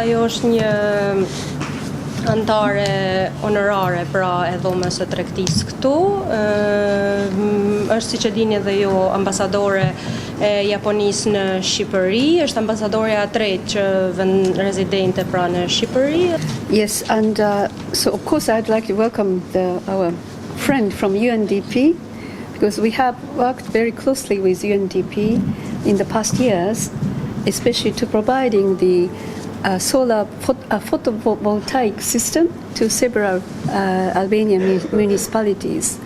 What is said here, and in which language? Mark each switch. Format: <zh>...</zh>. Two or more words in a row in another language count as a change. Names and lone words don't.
<sq>Ajo është një antare honorare pra e dhomës së tregtisë këtu. Është siç e dini edhe ju ambasadore e Japonisë në Shqipëri, është ambasadorja e tretë që vend rezidente pra në Shqipëri.</sq> <en>Yes, and so of course I'd like to welcome our friend from UNDP, because we have worked very closely with UNDP in the past years, especially to providing the solar photovoltaic system to several Albanian municipalities.</en>